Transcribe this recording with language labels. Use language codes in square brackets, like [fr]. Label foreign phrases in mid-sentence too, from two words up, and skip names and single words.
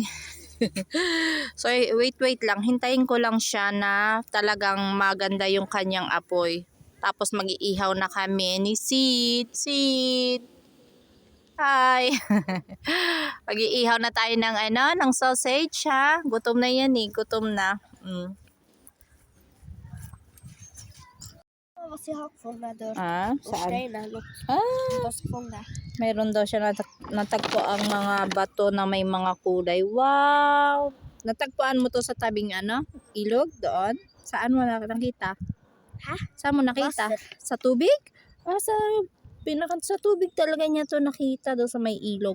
[en] So wait [tl] lang, hintayin ko lang siya na talagang maganda yung kanyang apoy. Tapos mag-iihaw na kami ni Sid. Hi. Mag-iihaw na tayo ng sausage ha. Gutom na yan gutom na. [sv] Vad jag har fångat där. Och [tl] Saan? [sv] stenar. Måste fånga. [tl] Mayroon daw siya natagpo ang mga bato na may mga kulay. Wow! Natagpuan mo to sa tabing ilog doon? Saan mo nakita? Ha? Saan mo nakita? Sa tubig? Sa tubig talaga niya to nakita doon sa may ilog.